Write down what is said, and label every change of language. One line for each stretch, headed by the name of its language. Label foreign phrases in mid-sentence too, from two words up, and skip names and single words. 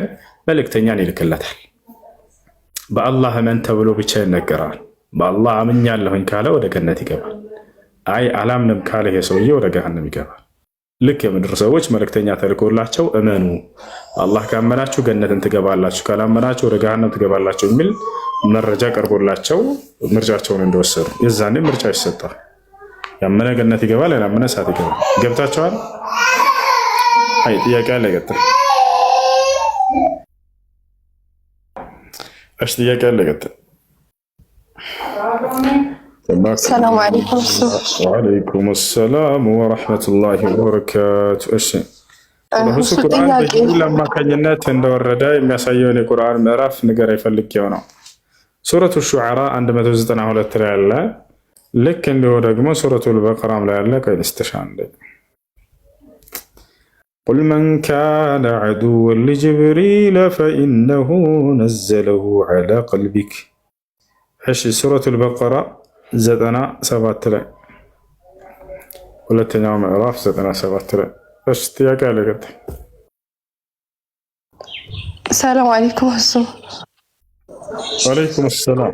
Amharic: መልእክተኛን ይልክለታል። በአላህ እመን ተብሎ ብቻ ይነገራል። በአላህ አምኛለሁኝ ካለ ወደ ገነት ይገባል። አይ አላምንም ካለ ይሄ ሰውዬ ወደ ገሃነም ይገባል። ልክ የምድር ሰዎች መልእክተኛ ተልኮላቸው እመኑ፣ አላህ ካመናችሁ ገነትን ትገባላችሁ፣ ካላመናችሁ ወደ ገሃነም ትገባላችሁ የሚል መረጃ ቀርቦላቸው ምርጫቸውን እንደወሰዱ የዛኔ ምርጫ ይሰጣል። ያመነ ገነት ይገባል፣ ያላመነ እሳት ይገባል። ገብታችኋል? አይ ጥያቄ አለ ይቀጥል። እሺ ጥያቄ አለ ይቀጥል።
Arabic: السلام عليكم. وعليكم السلام ورحمة الله وبركاته.
Amharic: እሺ ሁሱ ቁርአን በጅብሪል አማካኝነት እንደወረደ የሚያሳየውን የቁርአን ምዕራፍ ንገር ይፈልጌው ነው። ሱረቱ ሹዓራ 192 ላይ ያለ ልክ እንዲሁ ደግሞ ሱረቱል በቀራም ላይ ያለ ከኢንስተሻን
Arabic: قل من كان عدوا لجبريل فإنه نزله على قلبك.
Amharic: እሺ ሱረቱል በቀራ 97 ላይ ሁለተኛው ምዕራፍ 97 ላይ እሺ ጥያቄ አለ ቀጥታ።
Arabic: سلام عليكم ሁሱ። وعليكم سلام